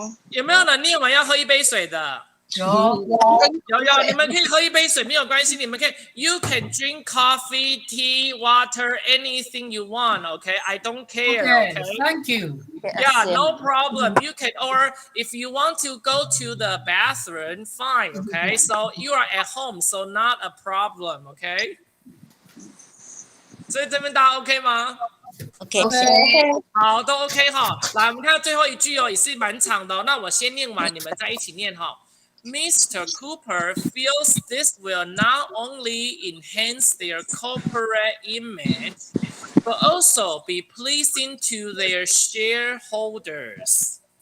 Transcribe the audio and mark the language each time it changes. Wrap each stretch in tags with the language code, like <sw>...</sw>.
<zh>有没有人念完要喝一杯水的？有，你们可以喝一杯水，没有关系，你们可以 ，</zh> <en>You can drink coffee, tea, water, anything you want. Okay, I don't care. Okay, thank you. Yeah, no problem. You can, or if you want to go to the bathroom, fine. Okay, so you are at home, so not a problem.</en> <zh>Okay. 所以这边大家 OK 吗</zh> <en>？OK，</en> <zh>好，都 OK 哈。来，我们看最后一句哦，也是蛮长的哦。那我先念完，你们再一起念哈。</zh> <en>Mr. Cooper feels this will not only enhance their corporate image, but also be pleasing to their shareholders.</en>